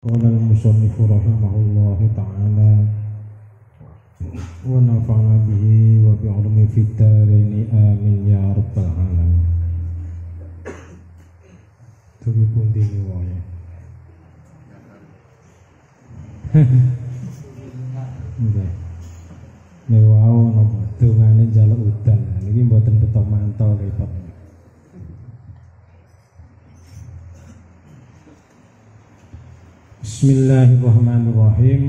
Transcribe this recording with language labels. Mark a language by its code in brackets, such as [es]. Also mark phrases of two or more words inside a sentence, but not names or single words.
[ar] قال المصنف رحمه الله تعالى ونفعنا به وبعلومه في الدارين آمين يا رب العالمين. [jv] Tuwi pundi wae. Nggih. Nek wau napa dongane njaluk udan. Niki mboten ketok mantau repot. [ar] بسم الله الرحمن الرحيم.